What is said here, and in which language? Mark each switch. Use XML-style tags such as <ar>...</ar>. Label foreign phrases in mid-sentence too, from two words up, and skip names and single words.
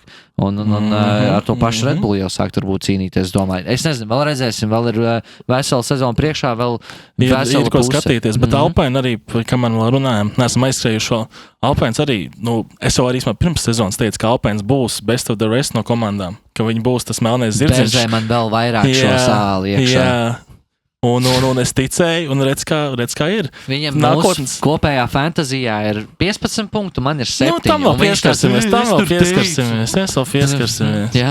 <lv>Un ar to pašu Red Bull jau sākt varbūt cīnīties, domāju. Es nezinu, vēl redzēsim, vēl ir vesela sezona priekšā, vēl vesela ir ko skatīties, bet Alpine arī, kā man vēl runājam, neesam aizskrējuši vēl, Alpines arī, es jau arī pirms sezonas teicu, ka Alpines būs</lv> <en>best of the rest</en> <lv>no komandām, ka viņi būs tas melnais zirdziņš. Berzē man vēl vairāk šo sāli iekšā. Un es ticēju, un redz, kā ir. Viņam mūsu kopējā fantazijā ir 15 punktu, man ir 7. Tam vēl pieskarsimies. Jā.</lv>